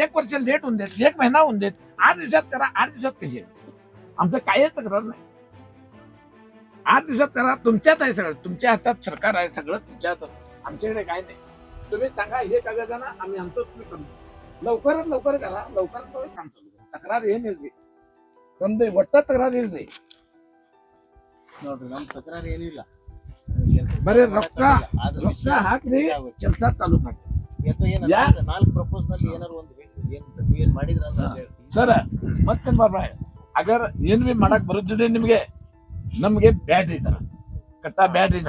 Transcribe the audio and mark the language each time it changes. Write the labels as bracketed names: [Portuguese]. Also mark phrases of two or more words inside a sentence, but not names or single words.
[Marathi] 1 वर्ष लेट होऊन देत, 1 महिना होऊन देत, 8 दिवसात करा, 8 दिवसात पैसे. आमचं काहीच तक्रार नाही. 8 दिवसात करा. तुमच्यात आहे सगळं, तुमच्या हातात सरकार आहे, सगळं तुमच्या हातात. आमच्याकडे काय नाही. तुम्ही सांगा हे कागद ना, आम्ही आणतो, तुम्ही करू. लवकरात लवकर करा, लवकरात लवकर काम चालू करा. [Kannada] तक्रार ಏನಿಲ್ರಿ, ಒಂದು ಒಟ್ಟ ತಕರಾರು ಇಲ್ರಿ. ನೋಡ್ರಿ, ನಮ್ ತಕರಾರು ಏನಿಲ್ಲ. ಬರೀ ರೊಕ್ಕ ಹಾಕ್ರಿ, ಕೆಲಸ ಚಾಲೂ ಮಾಡಿ. 4 ಪ್ರಪೋಸಲ್ ಏನಾರು ಒಂದು ಏನ್ ಮಾಡಿದ್ರ ಸರ್. ಮತ್ತೆ ಅಗರ್ ಏನ್ ಬಿ ಮಾಡಕ್ ಬರುತ್ತಿದೆ ನಿಮ್ಗೆ, ನಮ್ಗೆ ಬ್ಯಾಡ್ ಇದಾರ ಕಟ್ಟ ಬ್ಯಾಡ್ ಇದೆ.